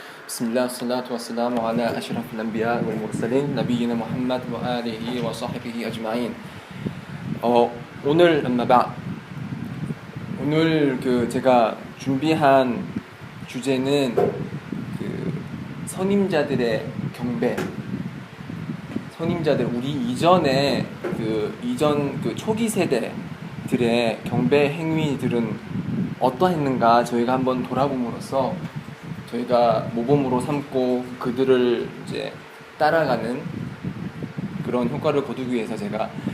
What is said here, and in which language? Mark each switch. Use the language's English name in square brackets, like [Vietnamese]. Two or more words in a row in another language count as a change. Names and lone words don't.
[Arabic] بسم الله الصلاة والسلام على أشرف الأنبياء والمرسلين نبينا محمد وعلى آله وصحبه أجمعين. [Korean] 오늘 오늘 제가 준비한 주제는 선임자들의 경배. 선임자들, 우리 이전에 이전 초기 세대들의 경배 행위들은 어떠했는가 저희가 한번 돌아봄으로써 저희가 모범으로 삼고 그들을 이제 따라가는 그런 효과를 거두기 위해서 제가